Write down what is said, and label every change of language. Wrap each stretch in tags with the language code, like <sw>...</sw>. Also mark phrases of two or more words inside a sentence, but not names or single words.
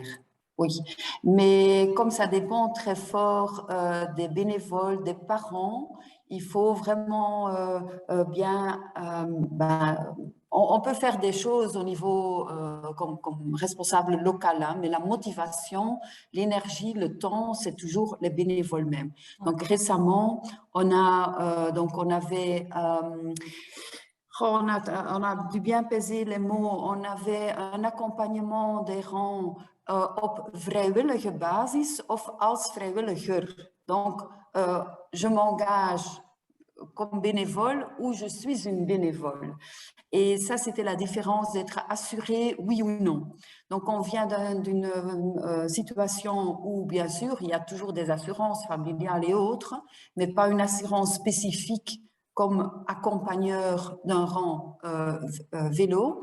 <fr>Oui, mais comme ça dépend très fort des bénévoles, des parents, il faut vraiment bien… on peut faire des choses au niveau comme responsable local, hein, mais la motivation, l'énergie, le temps, c'est toujours les bénévoles même. Donc récemment, on avait… on a dû bien peser les mots. On avait un accompagnement des rangs</fr> <nl>op vrijwillige basis of als vrijwilliger.</nl> <fr>Donc, je m'engage comme bénévole ou je suis une bénévole. Et ça, c'était la différence d'être assuré, oui ou non. Donc, on vient d'une situation où, bien sûr, il y a toujours des assurances familiales et autres, mais pas une assurance spécifique comme accompagneur d'un rang vélo.</fr>